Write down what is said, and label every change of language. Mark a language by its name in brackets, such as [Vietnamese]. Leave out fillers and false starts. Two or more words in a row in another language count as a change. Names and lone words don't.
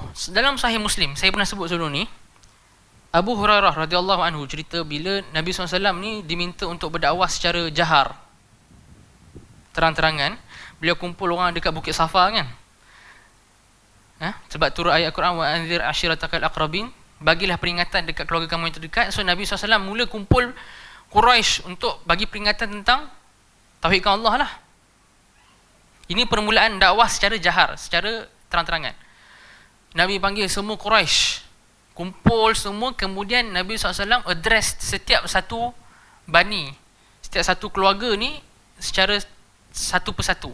[Malay] Dalam Sahih Muslim, saya pernah sebut sebelum ni, Abu Hurairah [Arabic] رضي الله عنه [Malay] cerita bila Nabi SAW ni diminta untuk berdakwah secara jahar, terang-terangan. Beliau kumpul orang dekat Bukit Safa kan, sebab turut ayat Quran, [Arabic] وأنذر عشيرتك الأقربين, [Malay] bagilah peringatan dekat keluarga kamu yang terdekat. So Nabi SAW mula kumpul Quraisy untuk bagi peringatan tentang tauhidkan Allah lah. Ini permulaan dakwah secara jahar, secara terang-terangan. Nabi panggil semua Quraisy, kumpul semua, kemudian Nabi SAW address setiap satu bani, setiap satu keluarga ni secara satu persatu.